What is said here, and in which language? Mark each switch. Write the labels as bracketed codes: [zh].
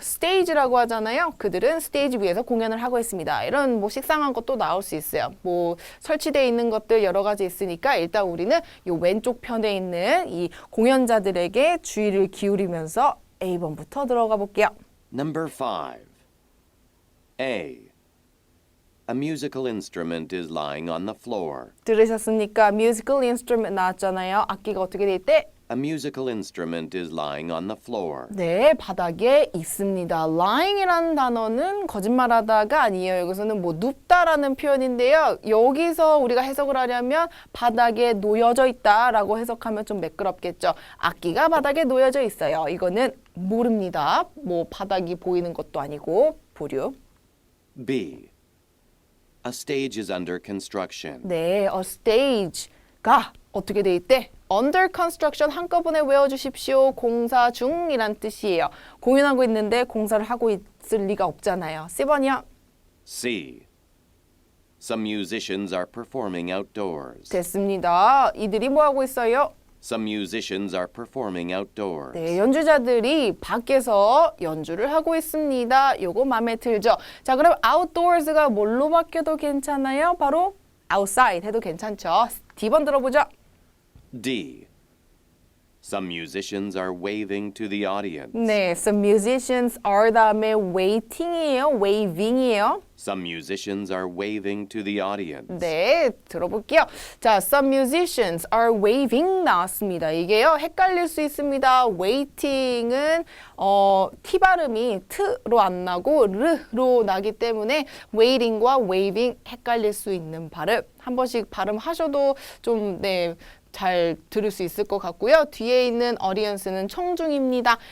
[ko] stage라고 하잖아요. 그들은 스테이지 위에서 공연을 하고 있습니다. 이런 뭐 식상한 것도 나올 수 있어요. 뭐 설치되어 있는 것들 여러 가지 있으니까 일단 우리는 이 왼쪽 편에 있는 이 공연자들에게 주의를 기울이면서 A번부터 들어가 볼게요. [en] Number 5. A, A musical instrument is lying on the floor. [ko] 들으셨습니까? musical instrument 나왔잖아요. 악기가 어떻게 돼 있대? [en] A musical instrument is lying on the floor. [ko] 네, 바닥에 있습니다. lying이라는 단어는 거짓말하다가 아니에요. 여기서는 뭐 눕다라는 표현인데요. 여기서 우리가 해석을 하려면 바닥에 놓여져 있다라고 해석하면 좀 매끄럽겠죠. 악기가 바닥에 놓여져 있어요. 이거는 모릅니다. 뭐 바닥이 보이는 것도 아니고 보류. [en] B, A stage is under construction. [ko] 네, a stage가 어떻게 돼 있대? under construction 한꺼번에 외워주십시오. 공사 중이란 뜻이에요. 공연하고 있는데 공사를 하고 있을 리가 없잖아요. C번이요. [en] C, Some musicians are performing outdoors. [ko] 됐습니다. 이들이 뭐 하고 있어요? [en] Some musicians are performing outdoors. [ko] 네, 연주자들이 밖에서 연주를 하고 있습니다. 요거 마음에 들죠? 자, 그럼 outdoors가 뭘로 바뀌어도 괜찮아요? 바로 outside 해도 괜찮죠? D번 들어보죠. [en] D, Some musicians are waving to the audience. [ko] 네, [en] some musicians are [ko] 다음에 waiting이에요. waving이에요. [en] Some musicians are waving to the audience. [ko] 네, 들어볼게요. 자, [en] some musicians are waving [ko] 나왔습니다. 이게요, 헷갈릴 수 있습니다. waiting은 T 발음이 트로 안 나고 르로 나기 때문에 waiting과 waving 헷갈릴 수 있는 발음. 한 번씩 발음하셔도 좀 네, 잘 들을 수 있을 것 같고요. 뒤에 있는 audience는 청중입니다.